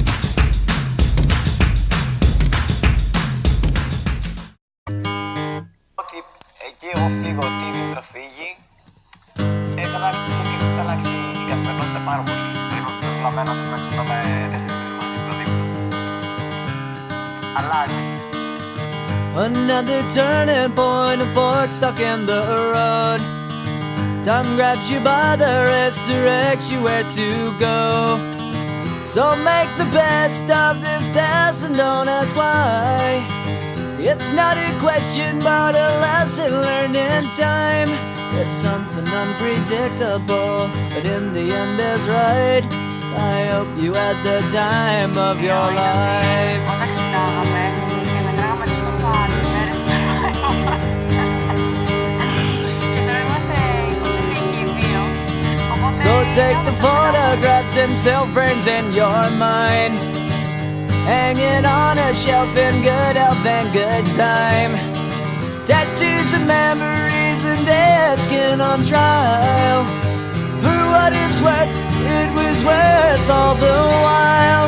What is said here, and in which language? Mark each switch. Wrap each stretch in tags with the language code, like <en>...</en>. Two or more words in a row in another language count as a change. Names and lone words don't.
<el>Ότι εκεί εγώ φύγω, ότι η Δήμητρα φύγει, θα αλλάξει η καθημερινότητα πάρα πολύ. Περίπου αυτό το βλαμμένο να ξυπνάμε 4 μήνες μαζί με το Δήμητρα. Αλλάζει.</el> <en>Another turning point, a fork stuck in the road. Time grabs you by the wrist, directs you where to go. So make the best of this test and don't ask why. It's not a question but a lesson learned in time. It's something unpredictable, but in the end is right. I hope you had the time of your life.</en> <el>Όταν ξυπνάγαμε και μετράγαμε τις τις μέρες της και τώρα είμαστε υποψηφίοι οι δύο.</el> <en>So take the photographs and still frames in your mind, hanging on a shelf in good health and good time. Tattoos of memories and dead skin on trial. For what it's worth, it was worth all the while.</en>